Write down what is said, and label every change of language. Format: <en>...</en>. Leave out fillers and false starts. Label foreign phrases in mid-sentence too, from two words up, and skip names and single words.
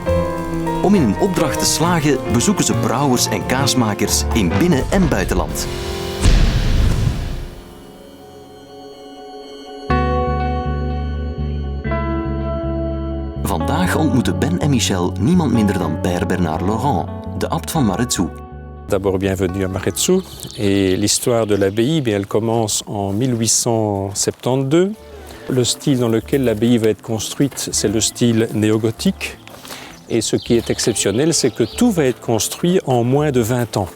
<nl>Om in hun opdracht te slagen bezoeken ze brouwers en kaasmakers in binnen- en buitenland. Vandaag ontmoeten Ben en Michel niemand minder dan Père Bernard Laurent, de abt van Maretsou.</nl> <fr>D'abord, bienvenue à Maretsou. Et l'histoire de l'abbaye, elle commence en 1872. Le style dans lequel l'abbaye va être construite, c'est le style néogothique. Et ce qui est exceptionnel, c'est que tout va être construit en moins de 20 ans.</fr>